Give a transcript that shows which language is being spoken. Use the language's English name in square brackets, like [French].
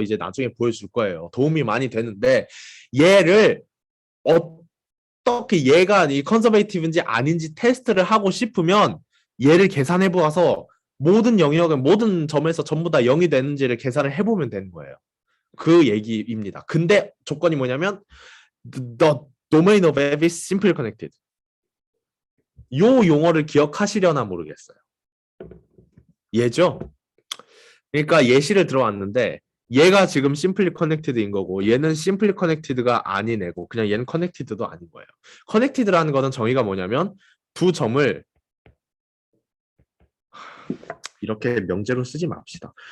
[Korean] 이제 나중에 보여줄 거예요. 도움이 많이 되는데 얘를 어떻게 얘가 이 컨서베이티브인지 아닌지 테스트를 하고 싶으면 얘를 계산해 보아서 모든 영역은 모든 점에서 전부 다 0이 되는지를 계산을 해보면 되는 거예요. 그 얘기입니다. 근데 조건이 뭐냐면 [English] the domain of F is simply connected. [Korean] 요 용어를 기억하시려나 모르겠어요. 얘죠? 그러니까 예시를 들어왔는데 얘가 지금 심플리 커넥티드인 거고 얘는 심플리 커넥티드가 아닌 애고 그냥 얘는 커넥티드도 아닌 거예요. 커넥티드라는 거는 정의가 뭐냐면 두 점을 이렇게 명제로 쓰지 맙시다.